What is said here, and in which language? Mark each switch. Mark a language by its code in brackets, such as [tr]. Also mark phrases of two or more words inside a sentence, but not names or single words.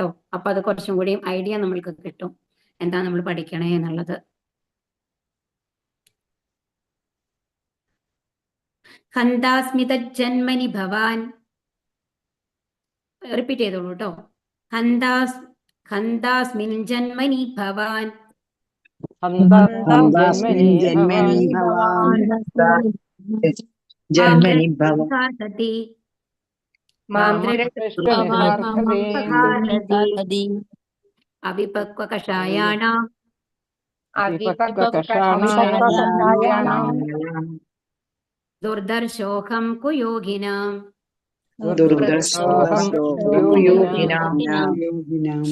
[ml] അപ്പൊ അത് കുറച്ചും കൂടി ഐഡിയ നമ്മൾക്ക് കിട്ടും എന്താ നമ്മൾ പഠിക്കണേ എന്നുള്ളത്. [sa] ഹന്താസ്മിത ജന്മനി ഭവാൻ. [ml] റിപ്പീറ്റ് ചെയ്തോളൂ കേട്ടോ. [sa] ഹന്താസ്മിൻ ജന്മനി ഭവാൻ. हन्तास्मिन् जन्मनि भवान् जन्मनि भवान् സതി मां മാം दृष्ट्वेति അവിപക്വ കഷായാണാം അവിപക്വകഷാണായാം ദുർദർശോഹം കുയോഗിനാം ദുർദർശോഹം യോഗിനാം യോഗിനാം